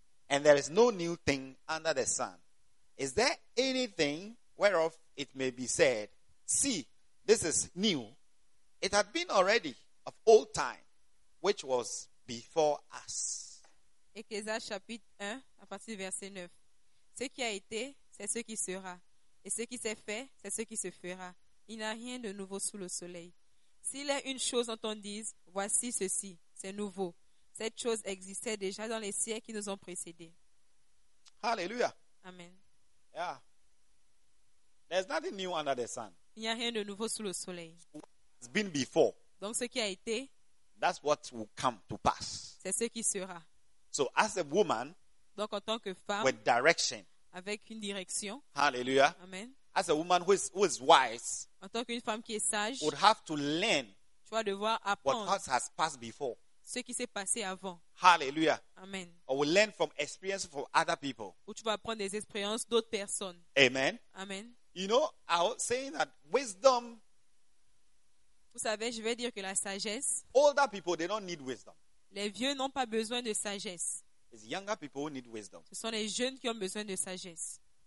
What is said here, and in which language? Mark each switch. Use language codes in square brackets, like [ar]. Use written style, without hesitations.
[en] And there is no new thing under the sun. Is there anything whereof it may be said, see, this is new? It had been already of old time, which was before us. [fr] Ecclésiastes chapitre 1, à partir du verset 9. Ce qui a été, c'est ce qui sera. Et ce qui s'est fait, c'est ce qui se fera. Il n'y a rien de nouveau sous le soleil. S'il est une chose dont on dise, voici ceci, c'est nouveau. Cette chose existait déjà dans les siècles qui nous ont précédés. Alléluia. Amen. [en] Yeah. There's nothing new under the sun. [fr] Il n'y a rien de nouveau sous le soleil. [en] It's been before. [fr] Donc ce qui a été, [en] that's what will come to pass. [fr] C'est ce qui sera. [en] So as a woman, [fr] donc en tant que femme, [en] with direction, [fr] avec une direction. [en] Hallelujah. Amen. As a woman who is wise, [fr] en tant qu'une femme qui est sage, [en] would have to learn, [fr] tu vas devoir apprendre [en] what has passed before, [fr] ce qui s'est passé avant. [en] Hallelujah. Amen. Or will learn from experience from other people. [fr] Où tu vas apprendre des expériences d'autres personnes. Amen. Amen. [en] You know, I was saying that wisdom. [fr] Vous savez, je vais dire que la sagesse. [en] Older people, they don't need wisdom. [fr] Les vieux n'ont pas besoin de sagesse. [en] It's younger people who need wisdom. [fr] Ce sont les jeunes qui ont besoin de sagesse.